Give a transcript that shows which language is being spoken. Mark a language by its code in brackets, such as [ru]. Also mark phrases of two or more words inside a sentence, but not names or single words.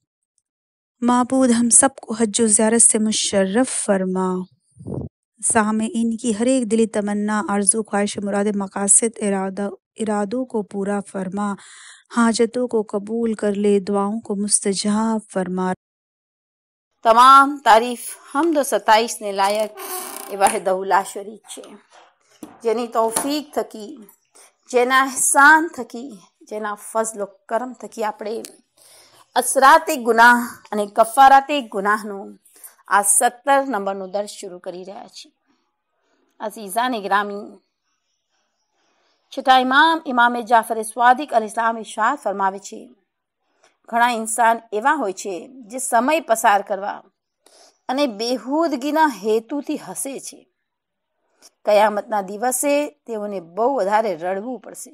[ur] معبود ہم سب کو حج و زیارت سے مشرف فرما، سامعین کی ہر ایک دلی تمنا آرزو خواہش مراد مقاصد ارادوں کو پورا فرما، حاجتوں کو قبول کر لے، دعاؤں کو مستجاب فرما۔ تمام تعریف حمد و ستائش نے لائق وحدہ لا شریک [gu] છે، જેની તૌફીક થકી, જેના એહસાન થકી, જેના ફઝલ و કરમ થકી આપણે અસરાતે ગુનાહ અને કફારાતે ગુનાહનું આ 17 નંબરનું દર્શ શરૂ કરી રહ્યા છીએ। અઝીઝાન ગ્રામી, છઠ્ઠા ઇમામ જાફર સ્વાદિક અલૈહિસ્સલામ ઇરશાદ ફરમાવે છે, ઘણા ઇન્સાન એવા હોય છે જે સમય પસાર કરવા અને બેહૂદગીના હેતુથી હસે છે, કયામતના દિવસે તેઓને બહુ વધારે રડવું પડશે।